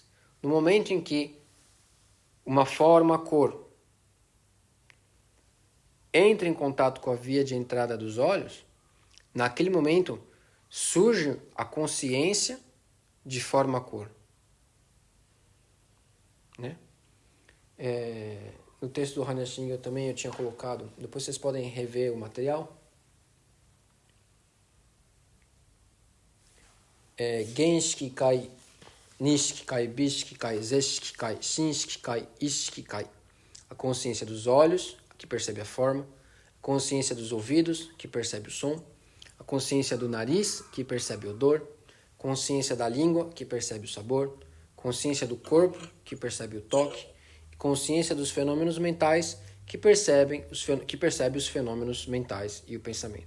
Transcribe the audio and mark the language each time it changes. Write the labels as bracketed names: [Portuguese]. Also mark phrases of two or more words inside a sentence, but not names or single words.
[Portuguese] No momento em que uma forma, cor, entra em contato com a via de entrada dos olhos, naquele momento surge a consciência de forma, cor. Né? No texto do Haneshinga também eu tinha colocado, depois vocês podem rever o material. [Japanese] 眼識界、耳識界、鼻識界、舌識界、身識界、意識界. [Portuguese] A consciência dos olhos, que percebe a forma. A consciência dos ouvidos, que percebe o som. A consciência do nariz, que percebe o odor. Consciência da língua, que percebe o sabor. Consciência do corpo, que percebe o toque. Consciência dos fenômenos mentais, que percebe os fenômenos mentais e o pensamento.